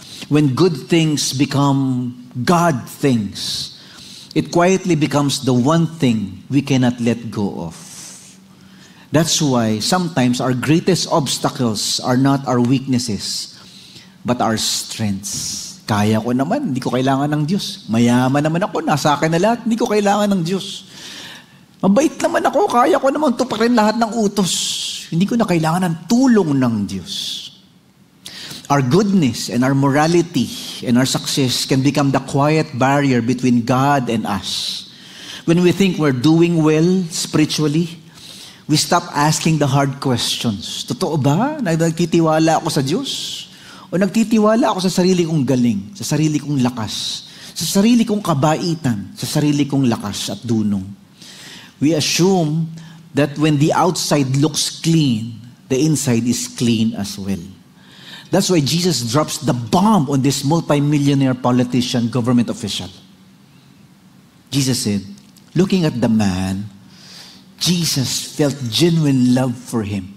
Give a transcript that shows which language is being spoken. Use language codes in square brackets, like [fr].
[en] When good things become God things, it quietly becomes the one thing we cannot let go of. That's why sometimes our greatest obstacles are not our weaknesses, but our strengths. [tl] Kaya ko naman, hindi ko kailangan ng Diyos. Mayaman naman ako, nasa akin na lahat, hindi ko kailangan ng Diyos. Mabait naman ako, kaya ko naman tuparin lahat ng utos. Hindi ko na kailangan ng tulong ng Diyos. [en] Our goodness and our morality and our success can become the quiet barrier between God and us. When we think we're doing well spiritually, we stop asking the hard questions. [tl] Totoo ba? Nagtitiwala ako sa Diyos? O nagtitiwala ako sa sarili kong galing, sa sarili kong lakas, sa sarili kong kabaitan, sa sarili kong lakas at dunong? [en] We assume that when the outside looks clean, the inside is clean as well. That's why Jesus drops the bomb on this multi-millionaire politician, government official. Jesus said, looking at the man, Jesus felt genuine love for him.